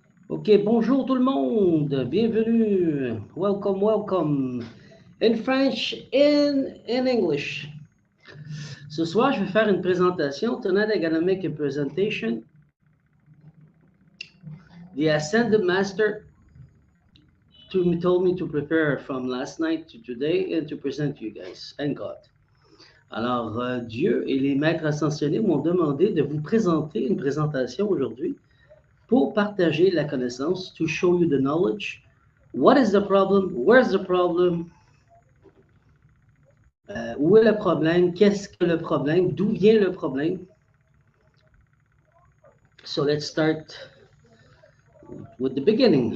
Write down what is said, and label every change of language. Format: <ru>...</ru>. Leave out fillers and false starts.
<fr>OK, bonjour tout le monde. Bienvenue.</fr> <en>Welcome, welcome. In French, in English.</en> <fr>Ce soir, je vais faire une présentation.</fr> <en>Tonight, I'm gonna make a presentation. The Ascended Master told me to prepare from last night to today and to present to you guys and God.</en> <fr>Alors, Dieu et les maîtres ascensionnés m'ont demandé de vous présenter une présentation aujourd'hui pour partager la connaissance,</fr> <en>to show you the knowledge. What is the problem? Where's the problem?</en> <fr>Où est le problème? Qu'est-ce que le problème? D'où vient le problème?</fr> <en>So let's start with the beginning.</en>